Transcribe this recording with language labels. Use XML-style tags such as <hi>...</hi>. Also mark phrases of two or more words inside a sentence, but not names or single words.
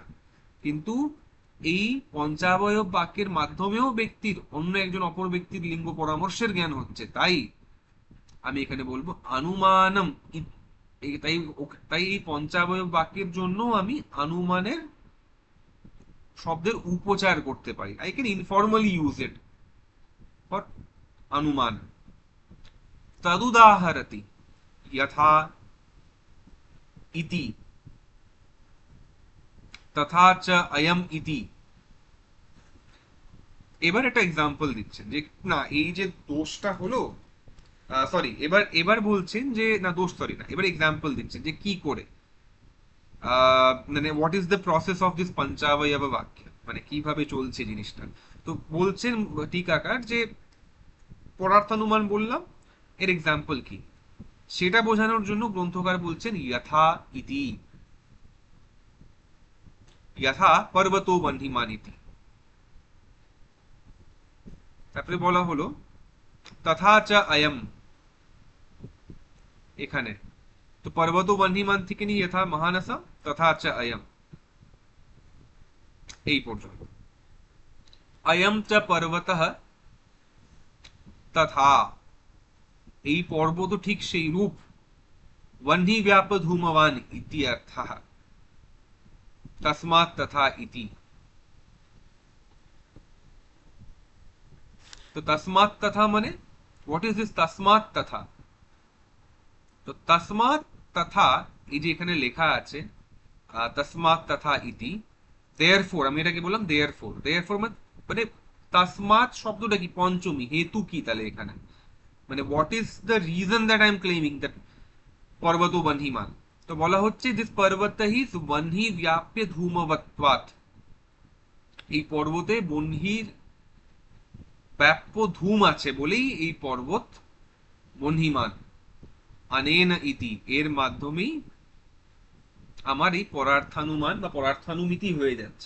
<bn>কিন্তু এই পঞ্চাবয়ব বাক্যের মাধ্যমেও ব্যক্তির অন্য একজন অপর ব্যক্তির লিঙ্গ পরামর্শের জ্ঞান হচ্ছে, তাই আমি এখানে বলবো অনুমানম। তাই তাই এই পঞ্চাবয়ব বাক্যের জন্য আমি অনুমানের শব্দের উপচার করতে পারি,</bn> <en>I can informally use it for</en> <bn>অনুমান।</bn> <sa>তদুদাহরতি यथा ইতি তথা চ অয়ম ইতি।</sa> <bn>এবার একটা এক্সাম্পল দিচ্ছেন যে না এই যে দোষটা হলো, সরি এবার এবার বলছেন যে না দোষ, সরি না, এবার এক্সাম্পল দিচ্ছেন যে কি করে, মানে</bn> <en>What is the process of this</en> <bn>পঞ্চাবয়ব বাক্য, মানে কিভাবে চলছে জিনিসটা। তো বলছেন টিকাকার যে পদার্থানুমান বললাম, এর এক্সাম্পল কি সেটা বোঝানোর জন্য গ্রন্থকার বলছেন</bn> <sa>যথা ইতি, যথা পর্বতো বহ্নিমান ইতি।</sa> <bn>তারপরে বলা হলো</bn> <sa>তথা চ অয়ম,</sa> <bn>এখানে তো</bn> <sa>পর্বতো বহ্নিমান</sa> <bn>থেকে নিয়ে</bn> <sa>যথা মহানসা তথা চ অয়ম</sa> <bn>এই পর্যন্ত।</bn> <sa>অয়ম চ পর্বতঃ তথা,</sa> <bn>এই পর্বত ঠিক সেই রূপ,</bn> <sa>वह्नि व्याप धूमवान इति अर्थः, तस्मात् तथा इति। तो तस्मात् तथा माने</sa> <en>What is this</en> <sa>तस्मात् तथा? तो तस्मात् तथा</sa> <bn>এই যে এখানে লেখা আছে</bn> <sa>তসমাৎ তথা ইতি,</sa> <bn>দেয়ারফোর, আমি এটাকে বললাম দেয়ারফোর। দেয়ারফোর মানে তসমাৎ শব্দটা কি, পঞ্চমী, হেতু কি তাহলে এখানে, মানে</bn> <en>What is the reason that I am claiming that</en> <sa>पर्वतो वह्निमान।</sa> <bn>तो বলা হচ্ছে দিস</bn> <sa>পর্বত হি বহ্নি ব্যাপ্য ধূমবত্বাৎ,</sa> <bn>এই পর্বতে বহ্নির ব্যাপ্য ধূম আছে বলেই এই পর্বত বহ্নিমান।</bn> <sa>অনেন ইতি,</sa> <bn>এর মাধ্যমেই আমার এই পরার্থানুমান বা পরার্থানুমিতি হয়ে যাচ্ছে।</bn>